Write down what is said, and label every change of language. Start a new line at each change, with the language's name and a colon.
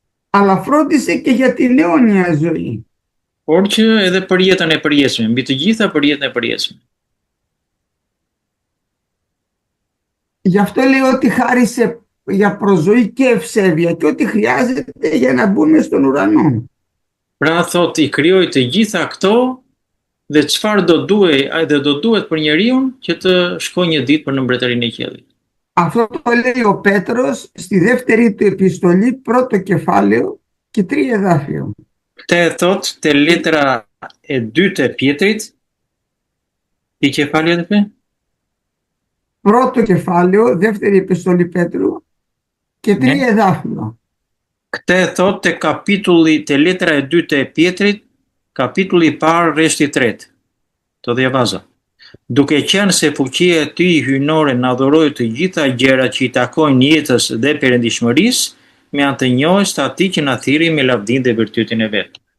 Greek: Αλλά φρόντισε και για την αιώνια ζωή.
Albanian: Por që edhe për jetën e përjetshme, mbi të gjitha për jetën e përjetshme.
Greek: Γι' αυτό λέει ότι χάρισε για προζωή και ευσέβεια και ό,τι χρειάζεται για να μπούμε στον ουρανό.
Albanian: Pra thot i krijoi të gjitha këto dhe çfarë do duhet për njeriu që të shkojë një ditë për në mbretërinë e qiellit.
Greek: Αυτό το λέει ο Πέτρος στη δεύτερη του επιστολή, πρώτο κεφάλαιο και 3 εδάφιο.
Albanian: Këtë e thot te letra e dytë e Pjetrit. I kefalje dhe pe?
Greek: Πρώτο κεφάλαιο, δεύτερη επιστολή Πέτρου και τρία εδάφιο.
Albanian: Këtë e thot te kapitulli, te letra e dytë e Pjetrit, kapitulli I parë, rreshti 3. Të dhjavaza. Duke qenë se fuqia e tij hyjnore na dhuroi të gjitha gjërat që I takojnë jetës dhe perëndishmërisë, me anë të njohjes të Atij që na thirrri me lavdinë dhe virtytin e vet.